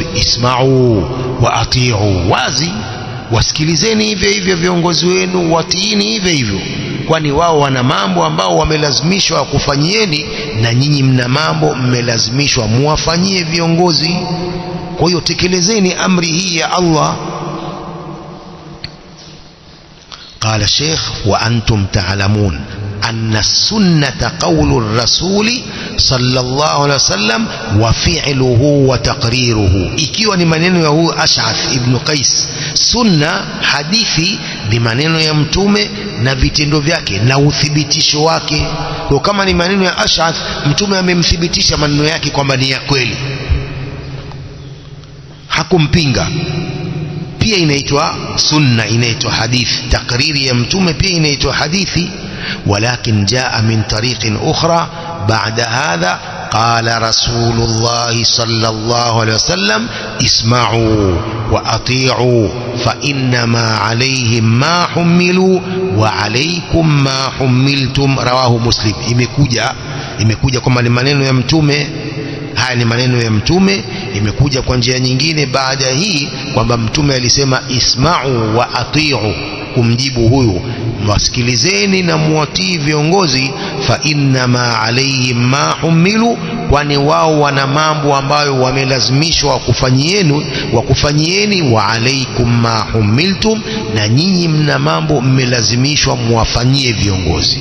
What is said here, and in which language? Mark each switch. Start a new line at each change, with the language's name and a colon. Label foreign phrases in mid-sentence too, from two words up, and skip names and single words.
Arabic: اسمعوا وأطيعوا,
Swahili: wazi, wasikilizeni hivyo hivyo viongozi wenu, watiini hivyo hivyo, kwani wao wana mambo ambao wamelazimishwa kufanyieni, na nyinyi mna mambo mmelazimishwa muwafanyie viongozi. Kwa hiyo tekelezeni amri hii ya Allah.
Arabic: قال الشيخ وأنتم تعلمون أن السنة قول الرسول صلى الله عليه وسلم وفعله وتقريره.
Swahili: ikiwa ni maneno ya huyu Ash'ath ibn Qais, sunna hadithi ni maneno ya mtume na vitendo vyake na uthibitisho wake. Kwa kama ni maneno ya Ash'ath, mtume amemthibitisha maneno yake kwamba ni ya kweli, hakumpinga. Pia inaitwa sunna, inaitwa hadithi. Takriri ya mtume pia inaitwa hadithi.
Arabic: ولكن جاء من طريق أخرى بعد هذا قال رسول الله صلى الله عليه وسلم اسمعوا وأطيعوا فإنما عليهم ما حملوا وعليكم ما حملتم. رواه مسلم.
Swahili: imekuja kwamba ni maneno ya mtume. Haya ni maneno ya mtume. Imekuja kwa njia nyingine baada hii kwamba mtume alisema
Arabic: اسمعوا وأطيعوا,
Swahili: kumjibu huyu, wasikilizeni na muwatii viongozi,
Arabic: فإنما عليهم ما حملوا,
Swahili: kwani wao wana mambo ambayo wamelazimishwa wakufanyieni,
Arabic: وعليكم ما حملتم,
Swahili: na nyinyi mna mambo mmelazimishwa muwafanyie viongozi.